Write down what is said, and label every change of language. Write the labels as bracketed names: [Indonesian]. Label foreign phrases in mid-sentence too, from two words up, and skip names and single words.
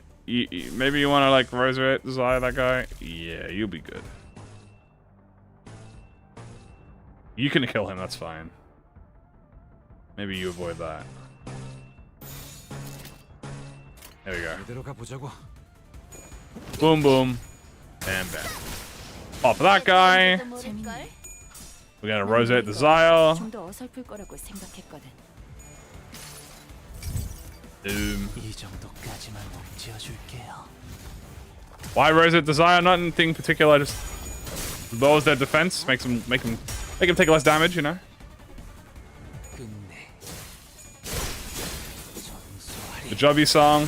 [English] Maybe you want to, like, Roseate Desire that guy? Yeah, you'll be good. You can kill him, that's fine. Maybe you avoid that. There we go. Boom, boom. Bam, bam. Pop that guy. We're gonna Roseate Desire. [Korean] 좀더 어설플 거라고 생각했거든. [English] Doom. Why Roseate Desire? Not anything particular, just lowers their defense, make them take less damage, you know? The Jobby song.